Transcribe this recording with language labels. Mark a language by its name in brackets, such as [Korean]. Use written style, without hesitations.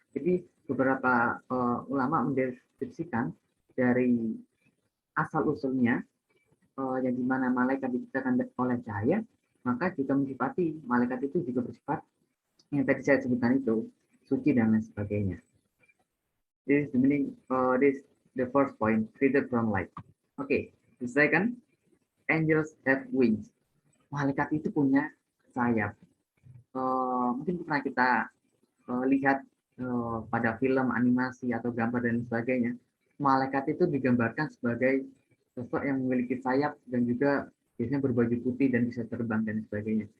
[Indonesian] Jadi beberapa ulama mendeskripsikan dari asal usulnya yang dimana malaikat diciptakan oleh cahaya, maka jika mensifati malaikat itu juga bersifat yang tadi saya sebutkan itu, suci dan lain sebagainya. [English] This is the meaning. This the first point, created from light. Okay, the second, angels have wings. [Indonesian] Malaikat itu punya sayap. Mungkin pernah kita lihat pada film, animasi atau gambar dan sebagainya. Malaikat itu digambarkan sebagai sosok yang memiliki sayap dan juga biasanya berbaju putih dan bisa terbang dan sebagainya.